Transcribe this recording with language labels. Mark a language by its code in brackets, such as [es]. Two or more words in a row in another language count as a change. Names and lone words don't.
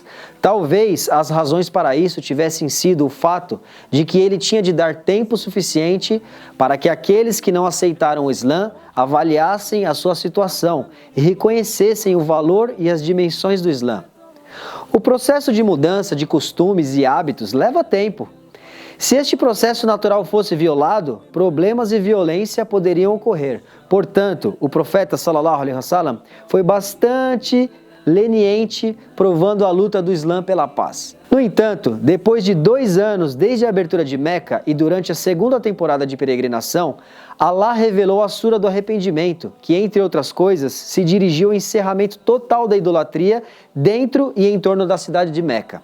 [pt] Talvez as razões para isso tivessem sido o fato de que ele tinha de dar tempo suficiente para que aqueles que não aceitaram o Islã avaliassem a sua situação e reconhecessem o valor e as dimensões do Islã. O processo de mudança de costumes e hábitos leva tempo. Se este processo natural fosse violado, problemas e violência poderiam ocorrer. Portanto, o profeta [ar] صلى الله عليه وسلم [pt] foi bastante leniente, provando a luta do Islã pela paz. No entanto, depois de 2 anos desde a abertura de Meca e durante a segunda temporada de peregrinação, Allah revelou a Sura do Arrependimento, que, entre outras coisas, se dirigiu ao encerramento total da idolatria dentro e em torno da cidade de Meca.